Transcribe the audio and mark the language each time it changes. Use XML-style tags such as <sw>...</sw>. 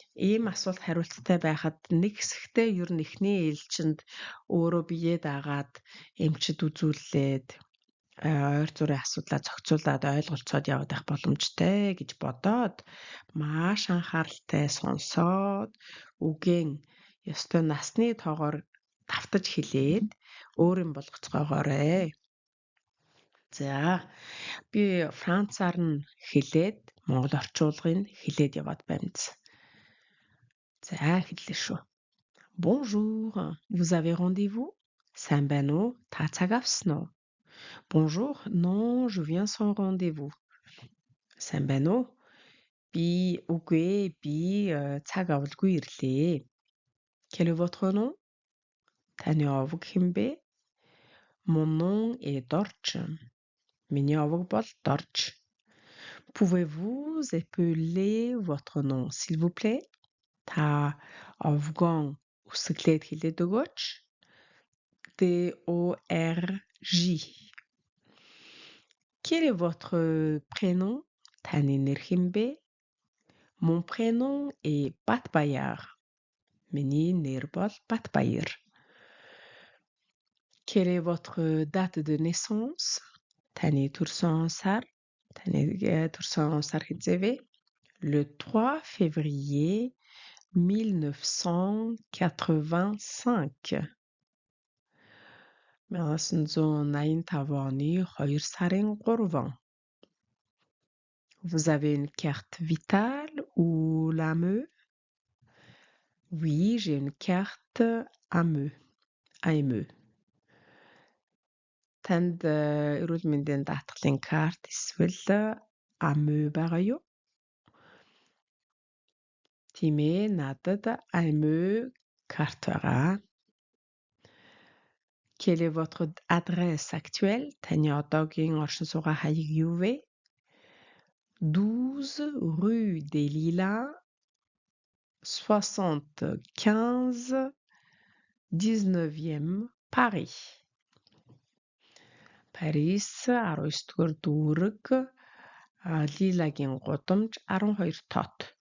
<mn>Ийм асуулт хариулттай байхад нэг хэсэгтээ ер нь эхний ээлжинд өөрөө биеэ дагаад эмчид үзүүлээд ойр зургийн асуудлаа зохицуулаад ойлголцоод яваад байх боломжтой гэж бодоод маш анхааралтай сонсоод үгийн ёстой насны тоогоор давтаж хэлээд өөрийн болгоцгоогоорой. За би Францаар нь хэлээд монгол орчуулгыг хэлээд яваад байна. За хэллээ шүү.</mn> <fr>Bonjour, vous avez rendez-vous?</fr> <mn>Сайн байна уу? Та цаг авсан уу?</mn> <fr>Bonjour, non, je viens sans rendez-vous.</fr> <mn>Сайн байна уу? Би үгүй ээ, би цаг авалгүй ирлээ.</mn> <fr>Quel est votre nom?</fr> <mn>Таны овог хэн бэ?</mn> <fr>Mon nom est Dorch.</fr> <mn>Миний овог бол Dorch.</mn> <fr>Pouvez-vous épeler votre nom, s'il vous plaît?</fr> <mn>Та овгон үсэглээд хэлээд өгөөч.</mn> <fr>D-O-R-J. Quel est votre prénom?</fr> <mn>Tani нэр хэн бэ?</mn> <fr>Mon prénom est Batbayar.</fr> <mn>Миний нэр бол Батбаяр.</mn> <fr>Quelle est votre date de naissance?</fr> <mn>Tani төрсөн сар. Tani төрсөн сар хэзээ вэ?</mn> <fr>Le 3 février 1985.</fr> <mn>1985 оны 2 сарын 3.</mn> <fr>Vous avez une carte vitale ou l'AME? Oui, j'ai une carte AME. AME.</fr> <mn>Танд эрүүл мэндийн даатгалын карт эсвэл AME байгаа юу? Тийм ээ, надад AME карт байгаа.</mn> <fr>Quelle est votre adresse actuelle?</fr> <mn>Таны одоогийн оршин суугаа хаяг юу вэ?</mn> <fr>12 rue des Lilas 75 19e Paris.</fr> <mn>Paris 19-р дүүрэг Лилагийн гудамж 12 тот.</mn>